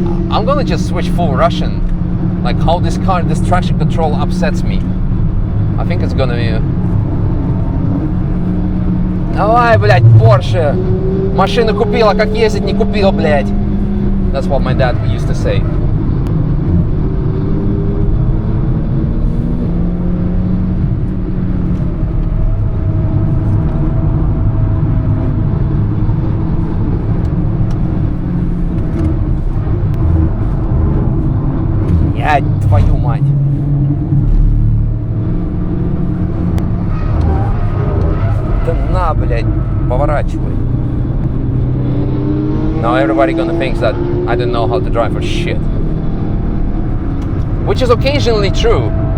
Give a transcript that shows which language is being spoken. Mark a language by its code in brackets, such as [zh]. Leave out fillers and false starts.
[en] I'm gonna just switch full Russian. Like how this traction control upsets me. I think it's gonna be... [ru] Давай, блядь, Porsche. Машину купила, как ездить не купил, блядь. [en] That's what my dad used to say. [ru] Твою мать. Да на, блядь, поворачивай. [en] Now everybody gonna think that I don't know how to drive for shit. Which is occasionally true.